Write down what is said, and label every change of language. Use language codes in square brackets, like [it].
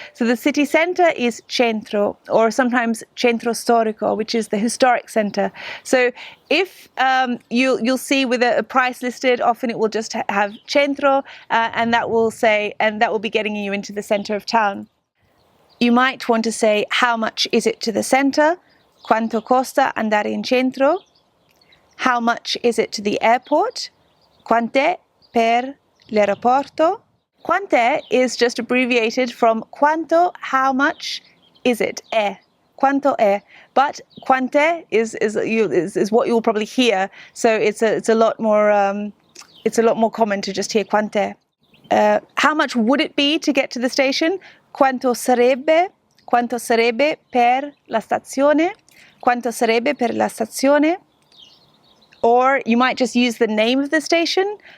[en] So the city centre is centro, or sometimes centro storico, which is the historic centre. So if you'll see with a price listed, often it will just have centro, and that will be getting you into the centre of town. You might want to say, how much is it to the centre? [it] Quanto costa andare in centro? [en] How much is it to the airport? Quant'è per l'aeroporto? Quant'è is just abbreviated from quanto, how much is it? È. Quanto è. But quant'è is what you'll probably hear. So it's a lot more common to just hear quant'è. How much would it be to get to the station? [it] Quanto sarebbe per la stazione? Quanto sarebbe per la stazione? [en] Or you might just use the name of the station.